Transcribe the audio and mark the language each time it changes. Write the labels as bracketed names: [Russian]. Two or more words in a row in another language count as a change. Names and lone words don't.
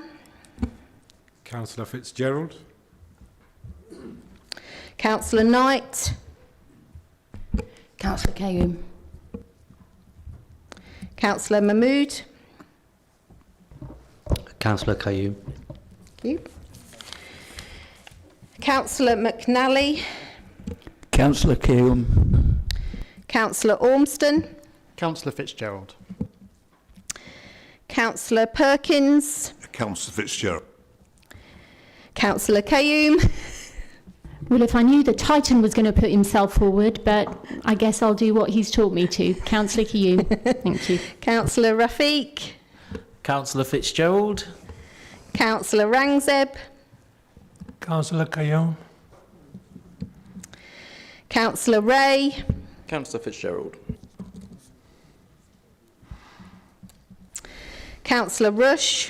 [English] Councillor Fitzgerald. Councillor Knight. Councillor Kayoum. Councillor Mahmood. Councillor Kayoum. Thank you. Councillor McNally. Councillor Kayoum. Councillor Ormston. Councillor Fitzgerald. Councillor Perkins. Councillor Fitzgerald. Councillor Kayoum. Well, if I knew the Titan was going to put himself forward, but I guess I'll do what he's taught me to. Councillor Kayoum. Thank you. Councillor Rafiq. Councillor Fitzgerald. Councillor Rangzeb. Councillor Kayoum. Councillor Ray. Councillor Fitzgerald. Councillor Rush.